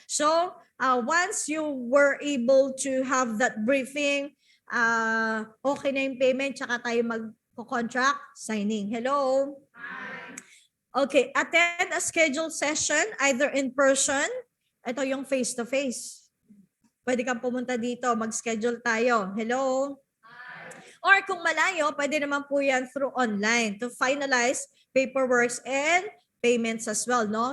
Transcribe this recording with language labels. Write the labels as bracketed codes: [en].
[en] So, once you were able to have that briefing, [tl] okay na yung payment, tsaka tayo [en] mag-contract signing. Hello? Okay, attend a scheduled session either in person, [tl] ito yung [en] face-to-face. [tl] Pwede kang pumunta dito, mag-schedule tayo. [en] Hello? Or [tl] kung malayo, pwede naman po yan [en] through online to finalize paperwork and payments as well, no?